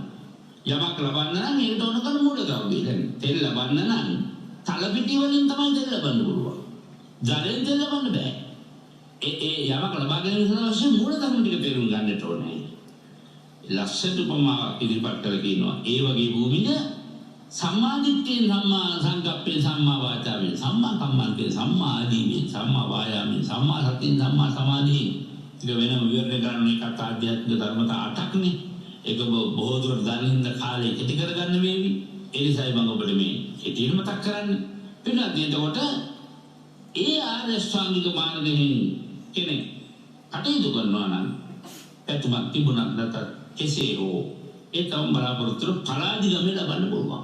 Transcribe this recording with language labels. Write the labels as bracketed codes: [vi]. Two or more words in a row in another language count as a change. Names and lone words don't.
[si] යමක් ලබන්න නම් ඒකට ඕන කරන මූලද්‍රව්‍ය. දැන් තෙල් ලබන්න නම් තල පිටි වලින් තමයි තෙල් ලබන්න පුළුවන්. ජලයෙන් තෙල් ලබන්න බෑ. ඒ යමක් ලබා ගැනීම සඳහා අවශ්‍ය මූලධර්ම ටික තේරුම් ගන්නට ඕනේ. ලස්සට උපමාවක් ඉදිරිපත් කරලා කියනවා. ඒ වගේ භූමිය සම්මා දිට්ඨියෙන්, සම්මා සංකප්පයෙන්, සම්මා වාචාවෙන්, සම්මා කම්මන්තයෙන්, සම්මා ආජීවයෙන්, සම්මා වායාමයෙන්, සම්මා සතියෙන්, සම්මා සමාධියෙන්. ඒක වෙනම විවරණය කරන එකක් ආධ්‍යාත්මික ධර්මතා 8ක්නේ. ඒක බොහෝ දුරට දනින්න කාලේ කෙටි කරගන්න වේවි. ඒ නිසායි මම ඔබට මේ කෙටියෙන් මතක් කරන්නේ. පින්නත් එතකොට ඒ ආර්ය ශ්‍රාමික මාර්ගයෙන් කෙනෙක් කටයුතු කරනවා නම් පැතුමක් තිබුණත් නැතත් කෙසේ හෝ ඒ තම බලාපොරොත්තු පරාධිගමය ලබන්න පුළුවන්.